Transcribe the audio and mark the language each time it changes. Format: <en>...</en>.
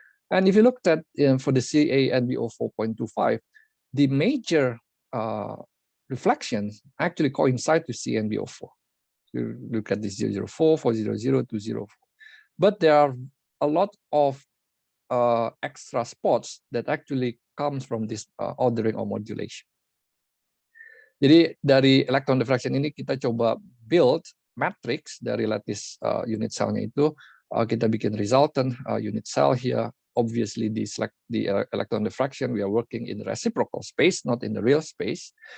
<en>And if you looked at, for the CANBO 4.25, the major reflections actually coincide with CNBO 4. You look at this 004, 400, 204. But there are a lot of extra spots that actually comes from this ordering or modulation.</en> <id>Jadi dari electron diffraction ini kita coba build matrix dari lattice unit cell-nya itu. Kita bikin</id> <en>resultant unit cell here. Obviously the electron diffraction we are working in reciprocal space, not in the real space.</en>